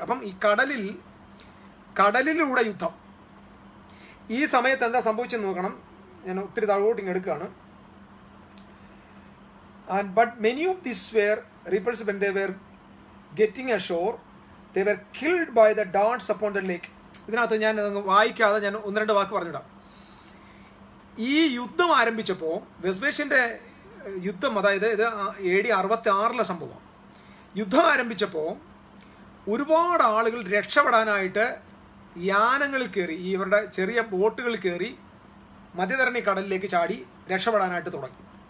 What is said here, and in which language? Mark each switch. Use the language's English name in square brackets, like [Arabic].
[Malayalam] അപ്പം ഈ കടലിലൂടെ യുദ്ധം. ഈ സമയത്ത് എന്താ സംഭവിച്ചെന്ന് നോക്കണം. ഞാൻ ഒത്തിരി താഴോട്ട് ഇങ്ങ് എടുക്കുകയാണ്. [English] And but many of these were repulsed when they were getting ashore. They were killed by the darts upon the lake. [Malayalam] ഇതിനകത്ത് ഞാൻ വായിക്കാതെ ഞാൻ 1-2 വാക്ക് പറഞ്ഞിടാം. ഈ യുദ്ധം ആരംഭിച്ചപ്പോൾ, വെസ്പേഷ്യൻ്റെ യുദ്ധം, അതായത് ഇത് AD 66 സംഭവം. യുദ്ധം ആരംഭിച്ചപ്പോൾ ഒരുപാട് ആളുകൾ രക്ഷപ്പെടാനായിട്ട് യാനങ്ങളിൽ കയറി, ഇവരുടെ ചെറിയ ബോട്ടുകളിൽ കയറി മധ്യധരണി കടലിലേക്ക് ചാടി രക്ഷപ്പെടാനായിട്ട് തുടങ്ങി.